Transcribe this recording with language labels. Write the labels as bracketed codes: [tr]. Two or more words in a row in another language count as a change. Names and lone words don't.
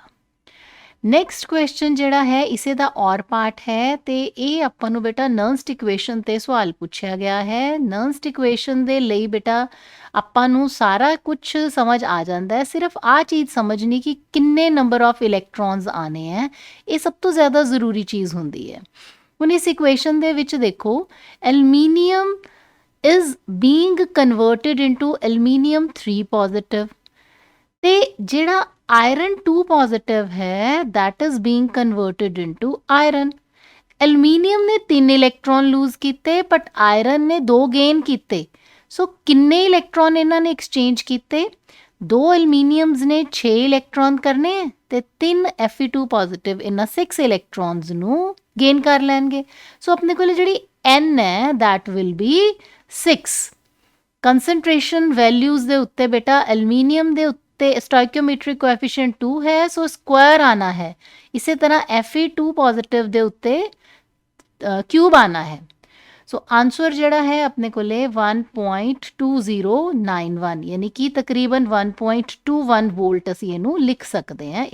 [en] next question [pa] ਜਿਹੜਾ ਹੈ ਇਸੇ ਦਾ ਔਰ ਪਾਰਟ ਹੈ ਤੇ ਇਹ ਆਪਾਂ ਨੂੰ ਬੇਟਾ ਨਰਨਸਟ ਇਕੁਏਸ਼ਨ ਤੇ ਸਵਾਲ ਪੁੱਛਿਆ ਗਿਆ ਹੈ। ਨਰਨਸਟ ਇਕੁਏਸ਼ਨ ਦੇ ਲਈ ਬੇਟਾ ਆਪਾਂ ਨੂੰ ਸਾਰਾ ਕੁਝ ਸਮਝ ਆ ਜਾਂਦਾ ਹੈ ਸਿਰਫ ਆ ਚੀਜ਼ ਸਮਝਣੀ ਕਿ ਕਿੰਨੇ [en] number of electrons [pa] ਆਨੇ ਹੈ ਇਹ ਸਭ ਤੋਂ ਜ਼ਿਆਦਾ ਜ਼ਰੂਰੀ ਚੀਜ਼ ਹੁੰਦੀ ਹੈ। ਹੁਣ ਇਸ ਇਕੁਏਸ਼ਨ ਦੇ ਵਿੱਚ ਦੇਖੋ ਐਲੂਮੀਨੀਅਮ [en] is being converted into aluminium 3 positive [pa] ਤੇ ਜਿਹੜਾ [en] iron 2 positive [pa] ਹੈ [en] that is being converted into iron। [pa] ਐਲੂਮੀਨੀਅਮ ਨੇ 3 ਇਲੈਕਟ੍ਰੋਨ ਲੂਜ਼ ਕੀਤੇ ਬਟ ਆਇਰਨ ਨੇ 2 ਗੇਨ ਕੀਤੇ। ਸੋ ਕਿੰਨੇ ਇਲੈਕਟ੍ਰੋਨ ਇਹਨਾਂ ਨੇ ਐਕਸਚੇਂਜ ਕੀਤੇ 2 ਐਲੂਮੀਨੀਅਮਸ ਨੇ 6 ਇਲੈਕਟ੍ਰੋਨ ਕਰਨੇ ਤੇ 3 Fe2 ਪੋਜ਼ਿਟਿਵ ਇਹਨਾਂ 6 ਇਲੈਕਟ੍ਰੋਨਸ ਨੂੰ ਗੇਨ ਕਰ ਲੈਣਗੇ। ਸੋ ਆਪਣੇ ਕੋਲ ਜਿਹੜੀ N ਹੈ [en] that will be 6। concentration values [pa] ਦੇ ਉੱਤੇ ਬੇਟਾ ਐਲੂਮੀਨੀਅਮ ਦੇ ਉੱਤੇ [en] stoichiometric coefficient [pa] 2 ਹੈ ਸੋ ਸਕੁਆਇਰ ਆਣਾ ਹੈ। ਇਸੇ ਤਰ੍ਹਾਂ Fe2 ਪੋਜ਼ਿਟਿਵ ਦੇ ਉੱਤੇ ਕਿਊਬ ਆਣਾ ਹੈ। [en] so answer [pa] ਜਿਹੜਾ ਹੈ ਆਪਣੇ ਕੋਲੇ 1.2091 ਯਾਨੀ ਕਿ ਤਕਰੀਬਨ 1.21 ਵੋਲਟ ਅਸੀਂ ਇਹਨੂੰ ਲਿਖ ਸਕਦੇ ਹਾਂ।